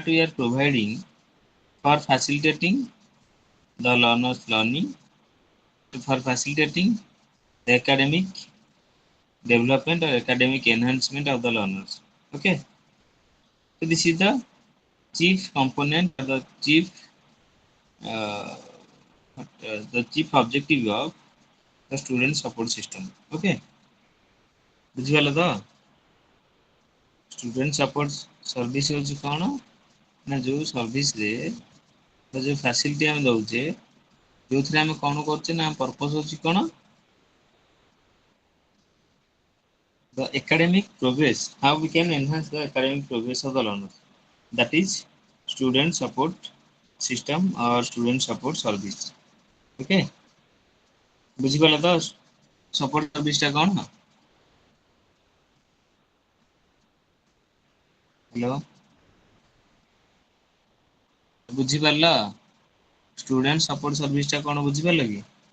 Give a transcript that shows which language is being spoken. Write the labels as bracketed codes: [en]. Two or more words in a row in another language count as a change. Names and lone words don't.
[en] we are providing for facilitating the learners learning for facilitating the academic development or academic enhancement of the learners okay so this is the chief component or uh, the chief objective of the student support system okay [or] ବୁଝିଗଲ ତ? [en] student support service [or] ହଉଛି କଣ ନା ଯୋଉ ସର୍ଭିସ ରେ ଯୋଉ ଫାସିଲିଟି ଆମେ ଦଉଛେ ଯୋଉଥିରେ ଆମେ କଣ କରୁଛେ ନା ପର୍ପୋଜ ହଉଛି କଣ [en] the academic progress, how we can enhance the academic progress of the learner. That is student support system or student support service. [or] Okay? ବୁଝିପାରିଲ ତ [en] support service [or] ଟା କଣ? ହ୍ୟାଲୋ ବୁଝିପାରିଲ [en] student support service [or] ଟା କଣ ବୁଝିପାରିଲ କି?